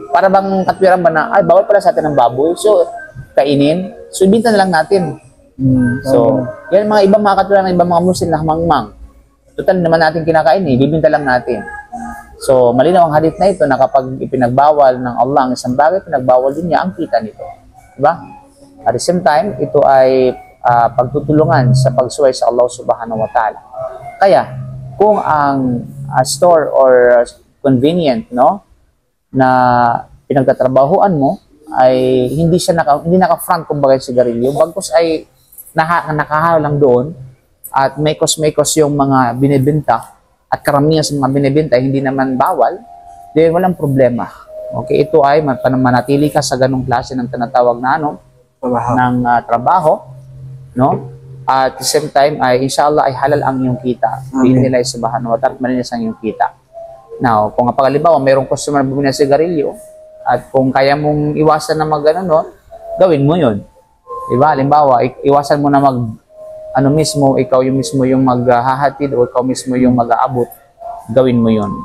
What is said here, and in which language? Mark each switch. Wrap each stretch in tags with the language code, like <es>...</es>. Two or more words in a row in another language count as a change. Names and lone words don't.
<tl>Para bang katwiran ba na, ay bawal pala sa atin ng baboy, so kainin, so ibinta na lang natin. So, yan mga ibang mga katwiran ng ibang mga Muslim na hamangmang. Total naman natin kinakain, bibinta lang natin. So, malinaw ang hadith na ito na kapag ipinagbawal ng Allah ang isang bagay, pinagbawal din niya ang kita nito.</tl> <en>Diba? At the same time,</en> <tl>ito ay pagtutulungan sa pagsuway sa Allah</tl> <ar>سبحانه وتعالى.</ar> <tl>Kaya, kung ang store or convenient, no, na pinagtatrabahuan mo ay hindi naka-front kumbaga yung sigarilyo, bagkus ay nakahalo lang doon at may kos yung mga binibenta at karamihan sa mga binibenta hindi naman bawal, then walang problema. Okay, ito ay manatili ka sa ganung klase ng tinatawag na trabaho, no?</tl> <en>At the same time,</en> <tl>ay inshallah ay halal ang iyong kita.</tl> <ar>بإذن الله سبحانه وتعالى,</ar> <tl>malinis ang iyong kita. Now, kung halimbawa mayroong customer na bumili ng sigarilyo, at kung kaya mong iwasan na gawin mo yun. Diba? Halimbawa, iwasan mo na ano mismo, ikaw yung mismo yung maghahatid o ikaw mismo yung mag-aabot, gawin mo yon.</tl>